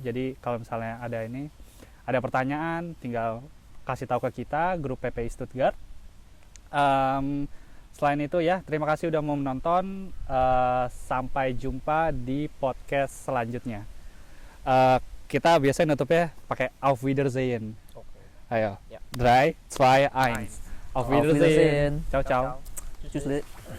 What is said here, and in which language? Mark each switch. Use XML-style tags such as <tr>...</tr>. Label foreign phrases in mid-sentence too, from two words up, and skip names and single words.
<id>Jadi kalau misalnya ada pertanyaan, tinggal kasih tahu ke kita, grup PPI Stuttgart. Selain itu ya, terima kasih udah mau menonton. Sampai jumpa di podcast selanjutnya. Kita biasanya nutupnya pakai</id> <de>Auf Wiedersehen.</de> <id>Ayo, 3, 2, 1.</id> <de>Auf Wiedersehen.</de> <it>Ciao ciao.</it> <de>Tschüss.</de>